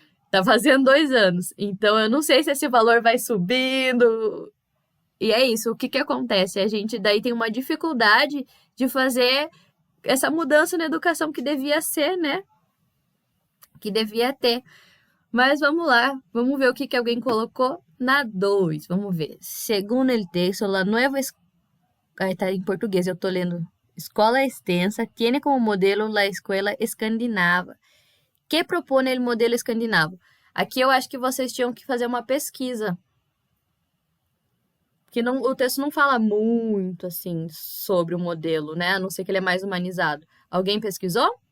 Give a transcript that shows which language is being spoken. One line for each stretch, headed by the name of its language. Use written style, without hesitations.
Portuguese: Tá fazendo 2 anos. Então, eu não sei se esse valor vai subindo. E é isso, o que que acontece? A gente daí tem uma dificuldade de fazer essa mudança na educação que devia ser, né? Que devia ter. Mas vamos lá, vamos ver o que que alguém colocou na 2. Vamos ver.
Spanish: Segundo el texto, la nueva...
Portuguese: Aí tá em português, eu tô lendo.
Spanish: Escola extensa tiene como modelo la escuela escandinava. Que propone el modelo escandinavo?
Portuguese: Aqui eu acho que vocês tinham que fazer uma pesquisa. Que não, o texto não fala muito, assim, sobre o modelo, né? A não ser que ele é mais humanizado. Alguém pesquisou?